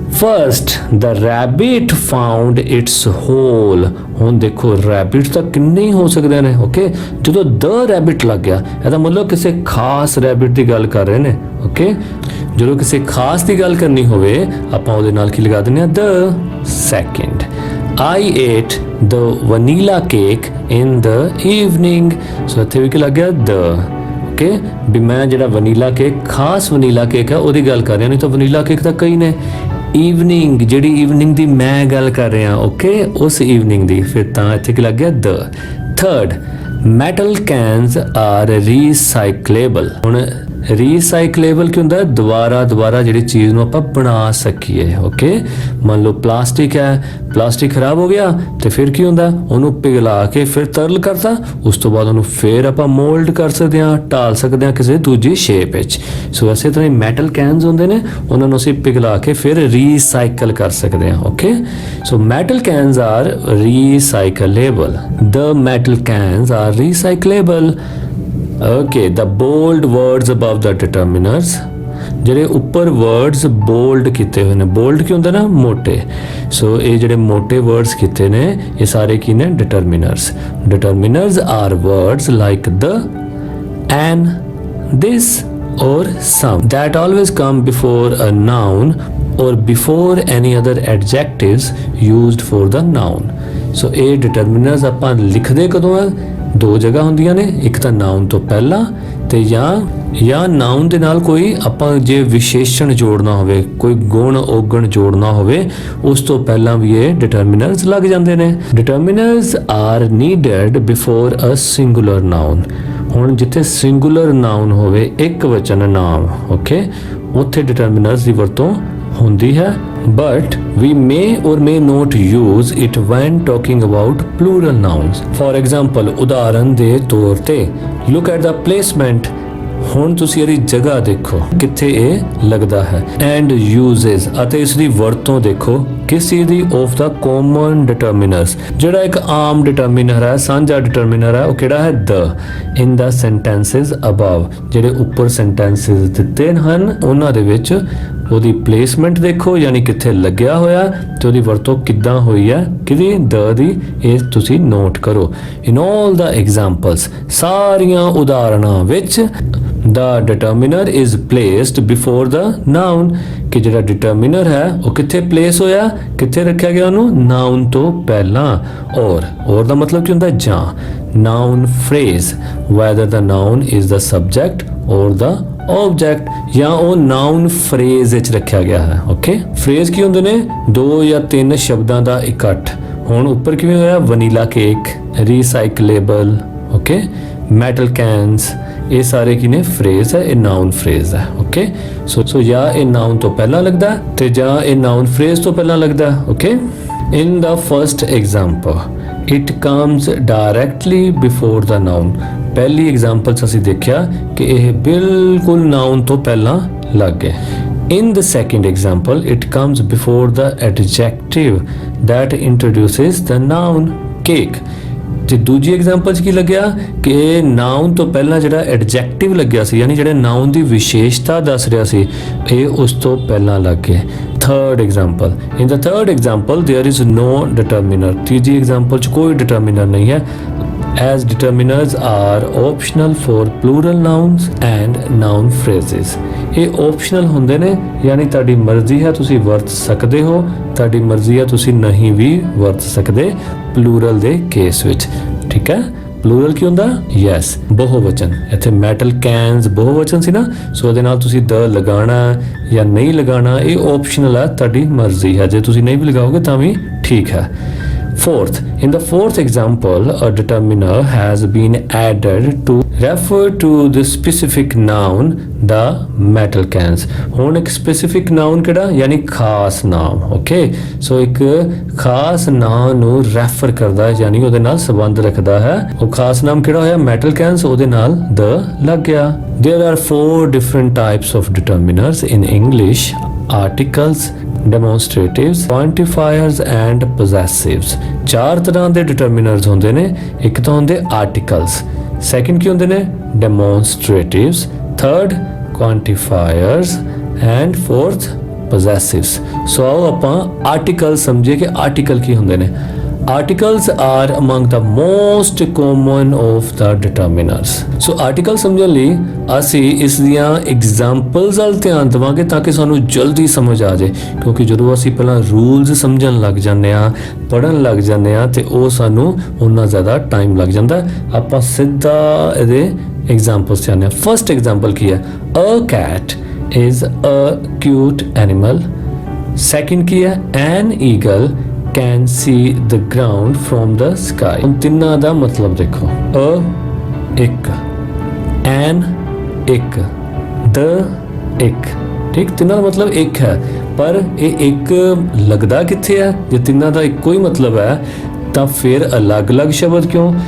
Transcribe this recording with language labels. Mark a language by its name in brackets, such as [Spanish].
[English] First, the rabbit found its hole. [Punjabi] ਹੁਣ ਦੇਖੋ rabbit ਤਾਂ ਕਿੰਨੇ ਹੀ ਹੋ ਸਕਦੇ ਨੇ, ਓਕੇ। ਜਦੋਂ ਦ ਰੈਬਿਟ ਲੱਗ ਗਿਆ ਇਹਦਾ ਮਤਲਬ ਕਿਸੇ ਖਾਸ ਰੈਬਿਟ ਦੀ ਗੱਲ ਕਰ ਰਹੇ ਨੇ, ਓਕੇ। ਜਦੋਂ ਕਿਸੇ ਖਾਸ ਦੀ ਗੱਲ ਕਰਨੀ ਹੋਵੇ ਆਪਾਂ ਉਹਦੇ ਨਾਲ ਕੀ ਲਗਾ ਦਿੰਦੇ ਆ? [English] The. Second, I ate the vanilla cake in the evening. [Punjabi] ਸੋ ਇੱਥੇ ਵੀ ਕੀ ਲੱਗ ਗਿਆ? ਦ, ਓਕੇ। ਵੀ ਮੈਂ ਜਿਹੜਾ ਵਨੀਲਾ ਕੇਕ, ਖਾਸ ਵਨੀਲਾ ਕੇਕ ਹੈ ਉਹਦੀ ਗੱਲ ਕਰ ਰਿਹਾ, ਨਹੀਂ ਤਾਂ ਵਨੀਲਾ ਕੇਕ ਤਾਂ ਕਈ ਨੇ। ਈਵਨਿੰਗ, ਜਿਹੜੀ ਈਵਨਿੰਗ ਦੀ ਮੈਂ ਗੱਲ ਕਰ ਰਿਹਾ, ਓਕੇ, ਉਸ ਈਵਨਿੰਗ ਦੀ, ਫਿਰ ਤਾਂ ਇੱਥੇ ਕੀ ਲੱਗ ਗਿਆ? [English] The. Third, metal cans are recyclable. [Punjabi] ਹੁਣ ਰੀਸਾਈਕਲੇਬਲ ਕੀ ਹੁੰਦਾ? ਦੁਬਾਰਾ ਜਿਹੜੀ ਚੀਜ਼ ਨੂੰ ਆਪਾਂ ਬਣਾ ਸਕੀਏ, ਓਕੇ। ਮੰਨ ਲਓ ਪਲਾਸਟਿਕ ਹੈ, ਪਲਾਸਟਿਕ ਖਰਾਬ ਹੋ ਗਿਆ ਤੇ ਫਿਰ ਕੀ ਹੁੰਦਾ? ਉਹਨੂੰ ਪਿਘਲਾ ਕੇ ਫਿਰ ਤਰਲ ਕਰਤਾ, ਉਸ ਤੋਂ ਬਾਅਦ ਉਹਨੂੰ ਫਿਰ ਆਪਾਂ ਮੋਲਡ ਕਰ ਸਕਦੇ ਹਾਂ, ਢਾਲ ਸਕਦੇ ਹਾਂ ਕਿਸੇ ਦੂਜੀ ਸ਼ੇਪ ਵਿੱਚ। ਸੋ ਇਸੇ ਤਰ੍ਹਾਂ ਹੀ ਮੈਟਲ ਕੈਨਸ ਹੁੰਦੇ ਨੇ, ਉਹਨਾਂ ਨੂੰ ਅਸੀਂ ਪਿਘਲਾ ਕੇ ਫਿਰ ਰੀਸਾਈਕਲ ਕਰ ਸਕਦੇ ਹਾਂ, okay. [English] So metal cans are recyclable. The metal cans are recyclable. Okay, the bold words above the determiners, [Punjabi] ਜਿਹੜੇ ਉੱਪਰ words bold ਕੀਤੇ ਹੋਏ ਨੇ। bold ਕੀ ਹੁੰਦਾ ਨਾ? ਮੋਟੇ। ਸੋ ਇਹ ਜਿਹੜੇ ਮੋਟੇ words ਕੀਤੇ ਨੇ ਇਹ ਸਾਰੇ ਕੀ ਨੇ? [English] determiners. Determiners are words like the, an, this, or some that always come before a noun or before any other adjectives used for the noun. [Punjabi] So ਇਹ determiners ਆਪਾਂ ਲਿਖਦੇ ਕਦੋਂ ਆ? ਦੋ ਜਗ੍ਹਾ ਹੁੰਦੀਆਂ ਨੇ, ਇੱਕ ਤਾਂ ਨਾउन ਤੋਂ ਪਹਿਲਾਂ ਤੇ ਜਾਂ ਨਾउन ਦੇ ਨਾਲ ਕੋਈ ਆਪਾਂ ਜੇ ਵਿਸ਼ੇਸ਼ਣ ਜੋੜਨਾ ਹੋਵੇ, ਕੋਈ ਗੁਣ ਔਗਣ ਜੋੜਨਾ ਹੋਵੇ, ਉਸ ਤੋਂ ਪਹਿਲਾਂ ਵੀ ਇਹ ਡਿਟਰਮੀਨਰਸ ਲੱਗ ਜਾਂਦੇ ਨੇ। [English] Determiners are needed before a singular noun. [Punjabi] ਹੁਣ ਜਿੱਥੇ ਸਿੰਗੂਲਰ ਨਾउन ਹੋਵੇ, ਇੱਕ ਵਚਨ ਨਾਮ, ਓਕੇ, ਉੱਥੇ ਡਿਟਰਮੀਨਰਸ ਦੀ ਵਰਤੋਂ ਹੁੰਦੀ ਹੈ। [English] but we may or may not use it when talking about plural nouns. For example, [Punjabi] ਉਦਾਹਰਨ ਦੇ ਤੌਰ ਤੇ [English] look at the placement। [Punjabi] ਹੁਣ ਤੁਸੀਂ ਇਹਦੀ ਜਗ੍ਹਾ ਦੇਖੋ ਕਿੱਥੇ ਇਹ ਲੱਗਦਾ ਹੈ। [English] and uses [Punjabi] ਅਤੇ ਇਸ ਦੀ ਵਰਤੋਂ ਦੇਖੋ ਕਿਸ ਚੀਜ਼ ਦੀ? [English] of the common determiners। [Punjabi] ਜਿਹੜਾ ਇੱਕ ਆਮ ਡਿਟਰਮੀਨਰ ਹੈ, ਸਾਂਝਾ ਡਿਟਰਮੀਨਰ ਹੈ, ਉਹ ਕਿਹੜਾ ਹੈ? [English] the in the sentences above। [Punjabi] ਜਿਹੜੇ ਉੱਪਰ sentences ਦਿੱਤੇ ਹਨ ਉਹਨਾਂ ਦੇ ਵਿੱਚ ਉਹਦੀ ਪਲੇਸਮੈਂਟ ਦੇਖੋ, ਯਾਨੀ ਕਿੱਥੇ ਲੱਗਿਆ ਹੋਇਆ ਤੇ ਉਹਦੀ ਵਰਤੋਂ ਕਿੱਦਾਂ ਹੋਈ ਹੈ, ਕਿਹਦੀ? the ਦੀ। ਇਹ ਤੁਸੀਂ ਨੋਟ ਕਰੋ। [English] in all the examples, [Punjabi] ਸਾਰੀਆਂ ਉਦਾਹਰਣਾਂ ਵਿੱਚ [English] the determiner is placed before the noun। [Punjabi] ਕਿ ਜਿਹੜਾ determiner ਹੈ ਉਹ ਕਿੱਥੇ ਪਲੇਸ ਹੋਇਆ, ਕਿੱਥੇ ਰੱਖਿਆ ਗਿਆ ਉਹਨੂੰ? noun ਤੋਂ ਪਹਿਲਾਂ। or ਦਾ ਮਤਲਬ ਕੀ ਹੁੰਦਾ? ਜਾਂ। [English] noun phrase, whether the noun is the subject or the object, [Punjabi] ਜਾਂ ਉਹ noun phrase ਵਿੱਚ ਰੱਖਿਆ ਗਿਆ ਹੈ। ਓਕੇ, phrase ਕੀ ਹੁੰਦੇ ਨੇ? ਦੋ ਜਾਂ ਤਿੰਨ ਸ਼ਬਦਾਂ ਦਾ ਇਕੱਠ। ਹੁਣ ਉੱਪਰ ਕਿਵੇਂ ਹੋਇਆ? Vanilla cake, ਰੀਸਾਈਕਲੇਬਲ, okay, metal cans, ਇਹ ਸਾਰੇ ਕੀ ਨੇ? phrase ਹੈ, ਇਹ noun phrase ਹੈ। ਓਕੇ, ਸੋ ਜਾਂ ਇਹ noun ਤੋਂ ਪਹਿਲਾਂ ਲੱਗਦਾ ਤੇ ਜਾਂ ਇਹ noun phrase ਤੋਂ ਪਹਿਲਾਂ ਲੱਗਦਾ। [English] Okay, in the first example it comes directly before the noun। [Punjabi] ਪਹਿਲੀ ਐਗਜ਼ਾਮਪਲ 'ਚ ਅਸੀਂ ਦੇਖਿਆ ਕਿ ਇਹ ਬਿਲਕੁਲ noun ਤੋਂ ਪਹਿਲਾਂ ਲੱਗ ਗਏ। [English] in the second example it comes before the adjective that introduces the noun cake। [Punjabi] ਤੇ ਦੂਜੀ ਐਗਜ਼ਾਮਪਲ 'ਚ ਕੀ ਲੱਗਿਆ ਕਿ noun ਤੋਂ ਪਹਿਲਾਂ ਜਿਹੜਾ ਐਡਜੈਕਟਿਵ ਲੱਗਿਆ ਸੀ, ਯਾਨੀ ਜਿਹੜੇ noun ਦੀ ਵਿਸ਼ੇਸ਼ਤਾ ਦੱਸ ਰਿਹਾ ਸੀ, ਇਹ ਉਸ ਤੋਂ ਪਹਿਲਾਂ ਲੱਗ ਗਏ। [English] third example, in the third example there is no determiner। [Punjabi] ਤੀਜੀ ਐਗਜ਼ਾਮਪਲ 'ਚ ਕੋਈ determiner ਨਹੀਂ ਹੈ। [English] as determiners are optional for plural nouns and noun phrases। [Punjabi] ਇਹ optional ਹੁੰਦੇ ਨੇ, ਯਾਨੀ ਤੁਹਾਡੀ ਮਰਜ਼ੀ ਹੈ, ਤੁਸੀਂ ਵਰਤ ਸਕਦੇ ਹੋ, ਤੁਹਾਡੀ ਮਰਜ਼ੀ ਹੈ, ਤੁਸੀਂ ਨਹੀਂ ਵੀ ਵਰਤ ਸਕਦੇ plural ਦੇ ਕੇਸ ਵਿੱਚ। ਠੀਕ ਹੈ, plural ਕੀ ਹੁੰਦਾ? yes, ਬਹੁਵਚਨ। ਇੱਥੇ ਮੈਟਲ ਕੈਨਸ ਬਹੁਵਚਨ ਸੀ ਨਾ, ਸੋ ਉਹਦੇ ਨਾਲ ਤੁਸੀਂ the ਲਗਾਉਣਾ ਜਾਂ ਨਹੀਂ ਲਗਾਉਣਾ ਇਹ optional ਹੈ, ਤੁਹਾਡੀ ਮਰਜ਼ੀ ਹੈ। ਜੇ ਤੁਸੀਂ ਨਹੀਂ ਵੀ ਲਗਾਓਗੇ ਤਾਂ ਵੀ ਠੀਕ ਹੈ। [English] Fourth, in the fourth example, a determiner has been added to refer to the specific noun, the metal cans। [Punjabi] ਹੁਣ ਇੱਕ specific noun ਕਿਹੜਾ? ਯਾਨੀ ਖਾਸ ਨਾਮ। ਓਕੇ, ਸੋ ਇੱਕ ਖਾਸ ਨਾਮ ਨੂੰ ਰੈਫਰ ਕਰਦਾ ਹੈ, ਯਾਨੀ ਉਹਦੇ ਨਾਲ ਸੰਬੰਧ ਰੱਖਦਾ ਹੈ। ਉਹ ਖਾਸ ਨਾਮ ਕਿਹੜਾ ਹੋਇਆ? metal cans, ਉਹਦੇ ਨਾਲ the ਲੱਗ ਗਿਆ। [English] There are 4 different types of determiners in English: articles, demonstratives, quantifiers and possessives। [Punjabi] ਚਾਰ ਤਰ੍ਹਾਂ ਦੇ determiners ਹੁੰਦੇ ਨੇ। ਇੱਕ ਤਾਂ ਹੁੰਦੇ articles, second ਕੀ ਹੁੰਦੇ ਨੇ? [English] demonstratives, third quantifiers and fourth possessives। [Punjabi] ਸੋ ਆਓ ਆਪਾਂ articles ਸਮਝੀਏ ਕਿ article ਕੀ ਹੁੰਦੇ ਨੇ। [English] Articles are among the most common of the determiners। [Punjabi] So article ਸਮਝਣ ਲਈ ਅਸੀਂ ਇਸ ਦੀਆਂ ਐਗਜ਼ਾਮਪਲਸ ਵੱਲ ਧਿਆਨ ਦੇਵਾਂਗੇ ਤਾਂ ਕਿ ਸਾਨੂੰ ਜਲਦੀ ਸਮਝ ਆ ਜਾਏ, ਕਿਉਂਕਿ ਜਦੋਂ ਅਸੀਂ ਪਹਿਲਾਂ ਰੂਲਸ ਸਮਝਣ ਲੱਗ ਜਾਂਦੇ ਆ, ਪੜ੍ਹਨ ਲੱਗ ਜਾਂਦੇ ਆ ਤੇ ਉਹ ਸਾਨੂੰ ਉਨਾ ਜ਼ਿਆਦਾ ਟਾਈਮ ਲੱਗ ਜਾਂਦਾ। ਆਪਾਂ ਸਿੱਧਾ ਇਹਦੇ ਐਗਜ਼ਾਮਪਲਸ ਚਾਹੁੰਦੇ ਆ। ਫਰਸਟ ਐਗਜ਼ਾਮਪਲ ਕੀ ਹੈ? [English] A cat is a cute animal। [Punjabi] Second ਕੀ ਹੈ? [English] An eagle can see the ground from the sky। [Punjabi] ਹੁਣ ਤਿੰਨਾਂ ਦਾ ਮਤਲਬ ਦੇਖੋ। a ਇੱਕ, an ਇੱਕ, the ਇੱਕ। ਠੀਕ, ਤਿੰਨਾਂ ਦਾ ਮਤਲਬ ਇੱਕ ਹੈ, ਪਰ ਇਹ ਇੱਕ ਲੱਗਦਾ ਕਿੱਥੇ ਹੈ? ਜੇ ਤਿੰਨਾਂ ਦਾ ਇੱਕੋ ਹੀ ਮਤਲਬ ਹੈ ਤਾਂ ਫਿਰ ਅਲੱਗ-ਅਲੱਗ ਸ਼ਬਦ ਕਿਉਂ?